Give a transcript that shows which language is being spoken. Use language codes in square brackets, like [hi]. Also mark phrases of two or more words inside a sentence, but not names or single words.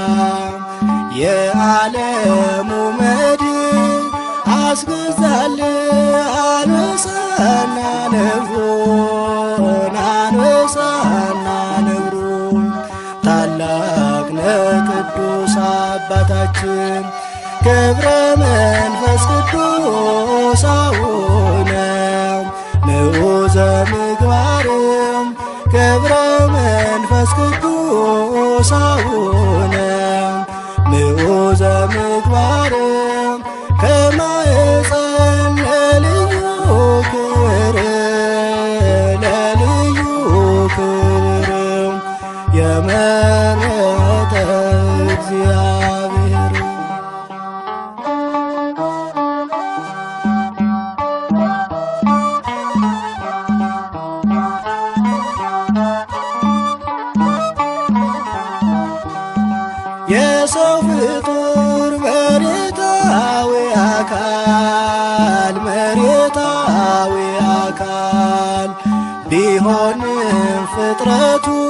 [am] የዓለሙ መድን አስገዛልህ አንበሳና ነብሩን አንበሳና ነብሩን ታላቅ ነህ ቅዱስ አባታችን ገብረ መንፈስ ቅዱስ [gez] አቡነ ንዑዘ ምግባር [am] ገብረ መንፈስ ቅዱስ [gez] አቡነ ንዑዘ ምግባር [am] ከማኅፀን ለልዩ ክብር ለልዩ ክብር የመረጠ እግዚአብሔር የሰው ፍጡር መሬታዊ አካል መሬታዊ አካል ቢሆንም ፍጥረቱ